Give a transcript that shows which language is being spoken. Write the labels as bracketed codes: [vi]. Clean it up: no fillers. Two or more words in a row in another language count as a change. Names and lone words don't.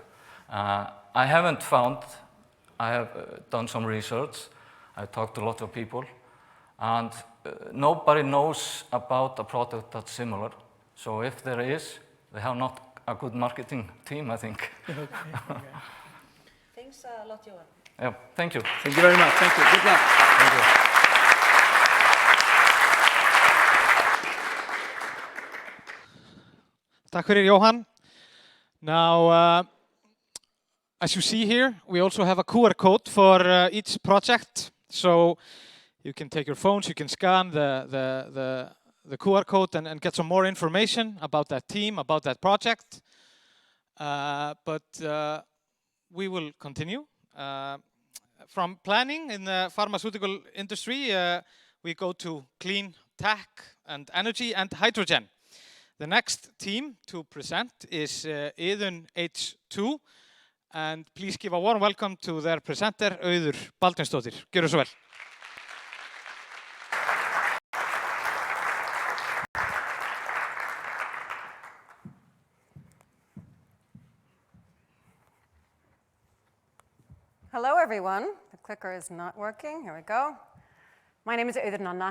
[en] I haven't found, I have done some research, I've talked to a lot of people, and nobody knows about a product that's similar. So if there is, they have not a good marketing team, I think. Okay. Thanks a lot, Johan. Yeah, thank you. Thank you very much. Thank you. Good luck. Thank you. [is] Takk fyrir, Johan. [en] Now, as you see here, we also have a QR code for each project. So you can take your phones, you can scan the QR code and get some more information about that team, about that project. But we will continue. From planning in the pharmaceutical industry, we go to clean tech and energy and hydrogen. The next team to present is Iðunn H2, and please give a warm welcome to their presenter, Auður Baldvinsdóttir. [is] Gjörðu svo vel. [en] Hello, everyone. The clicker is not working. Here we go. My name is Auður.